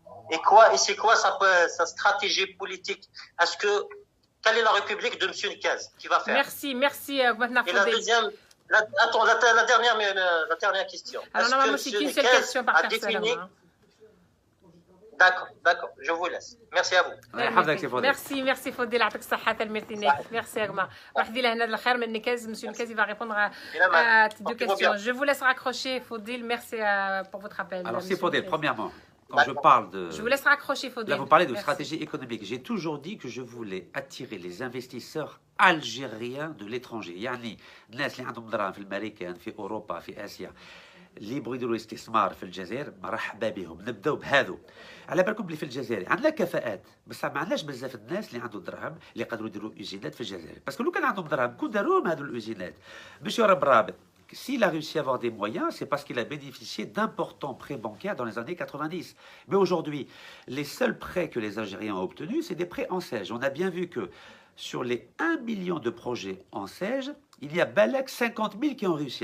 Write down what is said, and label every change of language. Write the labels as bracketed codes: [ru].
[fr] Et c'est quoi sa stratégie politique? Quelle est la République de M. Nikaz qui va faire? Merci. Et la deuxième. Attends, la dernière question. Alors, normalement, c'est une seule question par personne. D'accord, je vous laisse. Merci à vous. Merci Faudil, [ar] يعطيك الصحة تلميذتي. [fr] Merci Agma. [ar] واحد لها هنا الخير من نكاز. [fr] Monsieur Nikaz, il va répondre à tes deux questions. Je vous laisse raccrocher Faudil. Merci pour votre appel. Alors c'est Faudil, premièrement. Quand je parle de... Je vous laisse raccrocher, Faudil. Là, vous parlez de stratégie économique. J'ai toujours dit que je voulais attirer les investisseurs algériens de l'étranger. [ar] يعني الناس اللي عندهم دراهم في الأمريكان في أوروبا في آسيا اللي يبغوا يديروا استثمار في الجزائر مرحبا بهم. نبداو بهذو. على بالكم اللي في الجزائر عندنا كفاءات بس ما عندناش بزاف الناس اللي عندهم دراهم اللي قادروا يديروا يوزينات في الجزائر. باسكو لو كان عندهم دراهم كون داروهم هذو اليوزينات. [fr] Monsieur Rabrab, s'il a réussi à avoir des moyens, c'est parce qu'il a bénéficié d'importants prêts bancaires dans les années 90. Mais aujourd'hui, les seuls prêts que les Algériens ont obtenus, c'est des prêts en SEJ. On a bien vu que sur les 1 million de projets en SEJ, il y a balak 50 000 qui ont réussi.